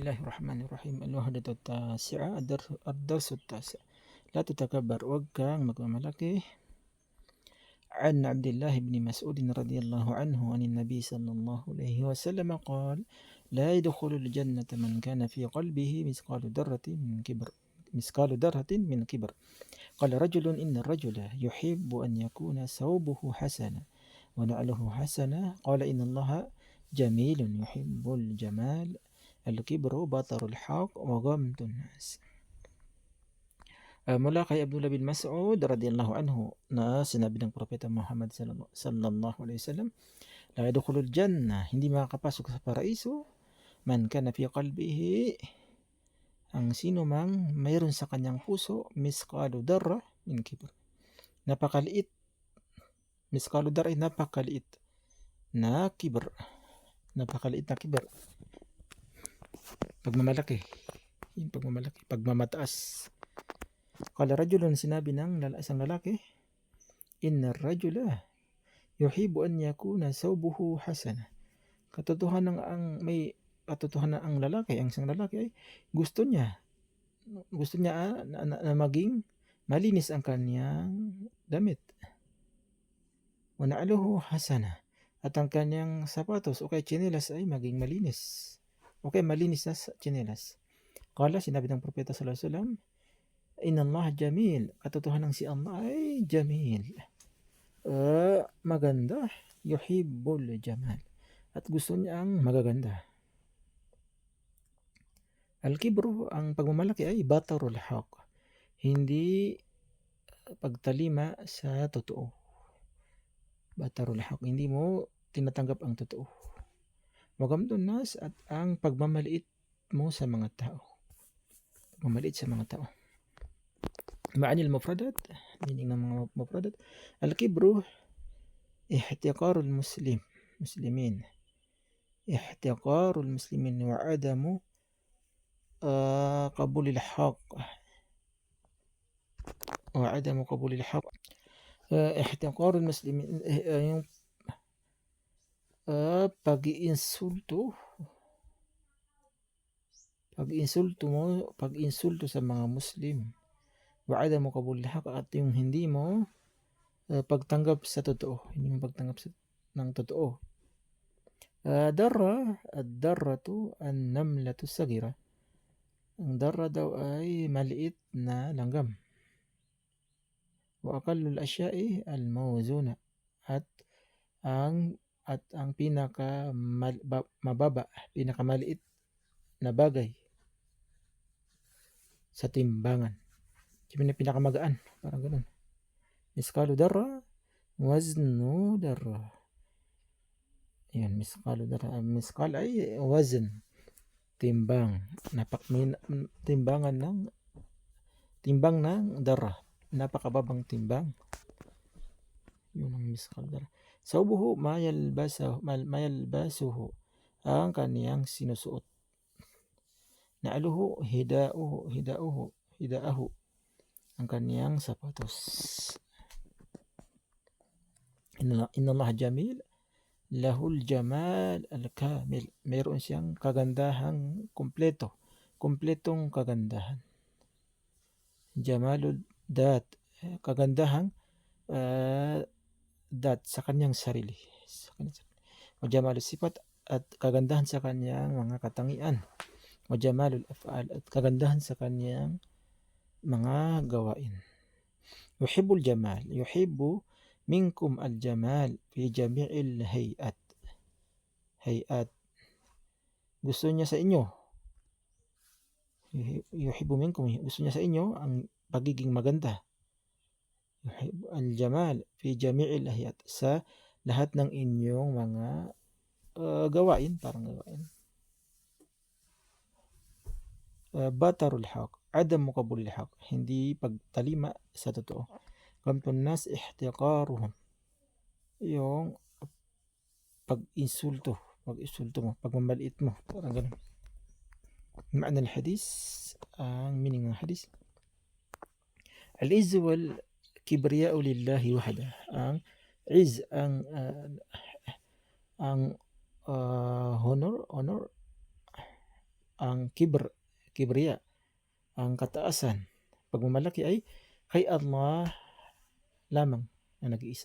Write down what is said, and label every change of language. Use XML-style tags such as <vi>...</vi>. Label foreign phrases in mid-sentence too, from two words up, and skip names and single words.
<ar>الله الرحمن الرحيم. الوحدة التاسعة الدرس التاسع. لا تتكبر.</ar> <tl>Huwag kang magmamalaki.</tl> <ar>عن عبد الله بن مسعود رضي الله عنه عن النبي صلى الله عليه وسلم قال: لا يدخل الجنة من كان في قلبه مثقال ذرة من كبر. قال رجل: إن الرجل يحب أن يكون ثوبه حسنا ونعله حسنا. قال: إن الله جميل يحب الجمال. الكبر بطر الحق وغمط الناس.</ar> <tl>Mula kay Abdullah bin Mas'ud</tl> <ar>رضي الله عنه</ar> <tl>na sinabi ng Propeta Muhammad</tl> <ar>صلى الله عليه وسلم, لا يدخل الجنة,</ar> <tl>hindi makakapasok sa paraiso,</tl> <ar>من كان في قلبه,</ar> <tl>ang sino mang mayroon sa kanyang puso,</tl> <ar>مثقال ذرة من كبر.</ar> <tl>Napakaliit.</tl> <ar>مثقال ذرة</ar> <tl>ay napakaliit na kibr. Napakaliit na kibr. Pagmamalaki. Yung pagmamalaki. Pagmamataas.</tl> <ar>قال رجل,</ar> <tl>sinabi ng isang lalaki,</tl> <ar>إن الرجل يحب أن يكون ثوبه حسنا.</ar> <tl>Katotohanan ang lalaki, ang isang lalaki ay gusto niya na maging malinis ang kanyang damit.</tl> <ar>ونعله حسنا.</ar> <tl>At ang kanyang sapatos o kay tsinelas ay maging malinis. Okay, malinis na tsinelas. Kala, sinabi ng Propeta</tl> <ar>صلى الله عليه وسلم, إن الله جميل.</ar> <tl>Katotohanan si Allah ay jamil.</tl> <ar>Maganda. يحب الجمال.</ar> <tl>At gusto niya ang magaganda. Al-kibru, ang pagmamalaki ay</tl> <ar>بطر الحق.</ar> <tl>Hindi pagtalima sa totoo.</tl> <ar>بطر الحق.</ar> <tl>Hindi mo tinatanggap ang totoo.</tl> <ar>وغمط الناس,</ar> <tl>at ang pagmamaliit mo sa mga tao. Pagmamaliit sa mga tao.</tl> <ar>معاني المفردات,</ar> <tl>meaning ng mga mufradat.</tl> <ar>الكبر احتقار المسلمين. احتقار المسلمين وعدم قبول الحق. وعدم قبول الحق. احتقار المسلمين,</ar> <tl>yung pag-iinsulto sa mga Muslim.</tl> <ar>وعدم قبول الحق,</ar> <tl>at yung hindi mo pagtanggap sa totoo, hindi mo pagtanggap ng totoo.</tl> <ar>الذرة النملة الصغيرة.</ar> <tl>Ang darra daw ay maliit na langgam.</tl> <ar>وأقل الأشياء الموزونة.</ar> <tl>At ang pinakamaliit na bagay sa timbangan. Yung pinakamagaan, parang ganun.</tl> <ar>مثقال ذرة وزن ذرة.</ar> <tl>Yan,</tl> <ar>مثقال ذرة.</ar> <tl>Misqal ay wazn, timbang. Timbang ng darra. Napakababang timbang. Yun ang</tl> <ar>مثقال ذرة. ثوبه ما يلبسه,</ar> <tl>ang kaniyang sinusuot.</tl> <ar>نعله حذاؤه,</ar> <tl>ang kaniyang sapatos.</tl> <ar>إن الله جميل له الجمال الكامل.</ar> <tl>Meron siyang kagandahang kompletong kagandahan.</tl> <ar>جمال الذات,</ar> <tl>kagandahang dat sa kanyang sarili.</tl> <ar>وجمال الصفات,</ar> <tl>at kagandahan sa kanyang mga katangian.</tl> <ar>وجمال الأفعال,</ar> <tl>at kagandahan sa kanyang mga gawain.</tl> <ar>يحب الجمال يحب منكم الجمال في جميع الحياة.</ar> <tl>Gusto niya sa inyo.</tl> <ar>يحب منكم,</ar> <tl>gusto niya sa inyo ang pagiging maganda.</tl> <ar>الجمال في جميع الحياة,</ar> <tl>sa lahat ng inyong mga gawain, parang gawain.</tl> <ar>بطر الحق عدم قبول الحق,</ar> <tl>hindi pagtalima sa totoo.</tl> <ar>غمط الناس احتقارهم,</ar> <tl>yung pag-insulto mo, pagmamaliit mo, parang ganun.</tl> <ar>معنى الحديث,</ar> <tl>ang meaning ng hadis,</tl> <ar>العز والكبرياء لله وحده.</ar> <tl>Ang izz, ang honor ang kibriya, ang kataasan, pagmamalaki ay kay Allah lamang na nag-iisa.</tl>